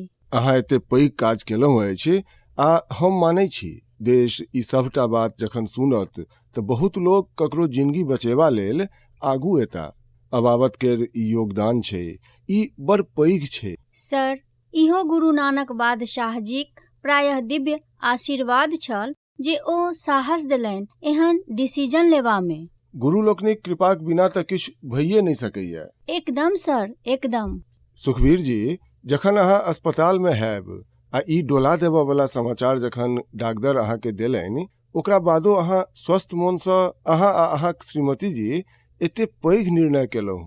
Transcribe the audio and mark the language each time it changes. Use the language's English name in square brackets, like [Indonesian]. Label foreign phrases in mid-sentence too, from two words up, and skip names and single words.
[Maithili] अहाँ एते पैघ काज केलहुँ अछि आ हम मानै छी देश ई सबटा बात जखन सुनत तऽ बहुत लोग ककरो जिंदगी बचेबा लेल आगू एता। अबाबत केर ई योगदान छै, ई बड़ पैघ छै। सर, इहो गुरु नानक बादशाह जीक प्रायः दिव्य आशीर्वाद छल जे ओ साहस देलनि एहन डिसीजन लेबामे। गुरु लोकनिक कृपाक बिना तऽ किछु भइए नहि सकैए। एकदम सर, एकदम। सुखबीर जी, जखन अहाँ अस्पताल में हैब आ ई डोला देबऽ वाला समाचार जखन डॉक्टर अहाँके देलनि, ओकरा बादो अहाँ स्वस्थ मोनसँ अहाँ आ अहाँक श्रीमती जी एते पैघ निर्णय केलहुँ।